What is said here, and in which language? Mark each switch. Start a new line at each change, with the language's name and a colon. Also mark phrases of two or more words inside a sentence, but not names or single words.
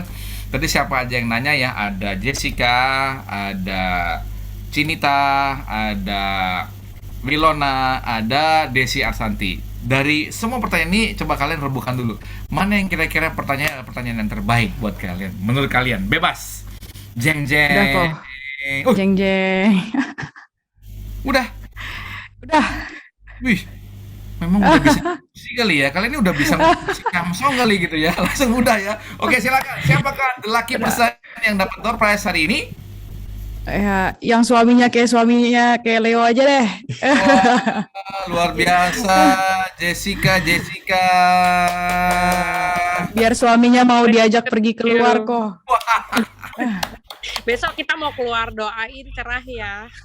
Indonesian: Tadi siapa aja yang nanya ya? Ada Jessica, ada Cinita, ada Wilona, ada Desi Arsanti. Dari semua pertanyaan ini coba kalian rebuhkan dulu. Mana yang kira-kira pertanyaan yang terbaik buat kalian? Menurut kalian, bebas. Jeng Udah kok. jeng. Jeng jeng. Udah. Udah. Wih, memang udah bisa sih kali ya. Kalian ini udah bisa musik Samsung kali gitu ya. Langsung udah ya. Oke, silakan. Siapakah
English: the lucky person
Indonesian: yang dapat
English: door prize
Indonesian: hari ini? Ya, yang suaminya kayak Leo aja deh. Wah, luar biasa, Jessica. Biar suaminya mau diajak pergi keluar kok. Besok kita mau keluar, doain cerah ya.